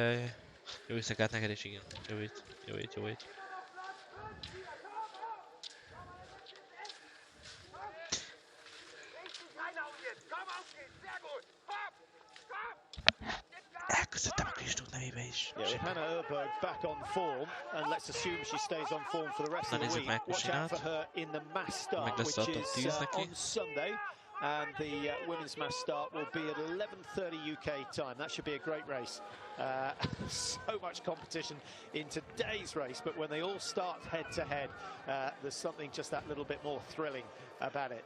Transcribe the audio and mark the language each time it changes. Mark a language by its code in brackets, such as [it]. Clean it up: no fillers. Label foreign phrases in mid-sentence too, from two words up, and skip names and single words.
[hu] De Jó éjszakát neked is, igen. Jó hét, jó hét, jó hét. Elköszöntem a Kristót nevébe is. [en] Yeah, with Hannah Öberg back on form, and let's assume she stays on form for the rest [hu] Na [en] of the [hu] nézzük [en] week. [hu] meg [en] Watch out for [hu] Kusinát. [en] her in the mass start, [hu] Meg lesz a [en] which [hu] top [en] is [hu] 10 neki. [en] on Sunday. And the women's mass start will be at 11:30 UK time. That should be a great race. So much competition in today's race, but when they all start head to head, there's something just that little bit more thrilling about it.